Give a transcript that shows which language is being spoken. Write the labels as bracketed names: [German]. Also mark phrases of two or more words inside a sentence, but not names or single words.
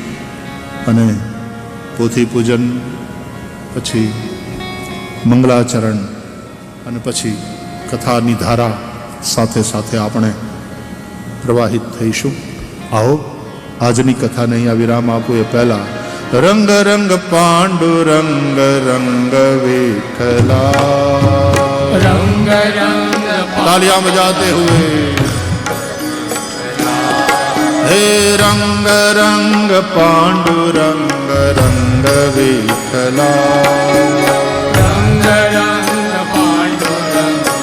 [Gujarati] અને પોથી પૂજન, પછી મંગલાચરણ અને પછી કથાની ધારા સાથે સાથે આપણે પ્રવાહિત થઈશું. આવો આજની કથાને અહીંયા વિરામ આપું એ પહેલા રંગ રંગ પાંડુરંગ રંગ વિઠલા, [Hindi] रंग रंग तालियां बजाते हुए हे रंग रंग पांडुरंग रंग विठला, रंग रंग पांडुरंग